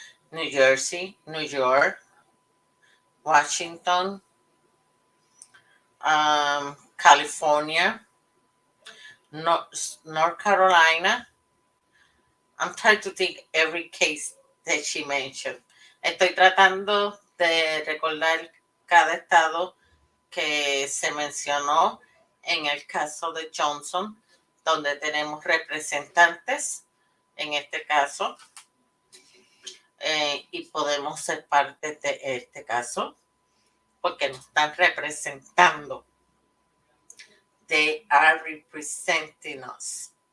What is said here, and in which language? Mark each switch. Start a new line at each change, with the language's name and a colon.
English: New Jersey, New York, Washington, California, North Carolina. I'm trying to think every case that she mentioned.
Spanish: Estoy tratando de recordar cada estado que se mencionó en el caso de Johnson, donde tenemos representantes en este caso, y podemos ser parte de este caso porque nos están representando.
English: They are representing us.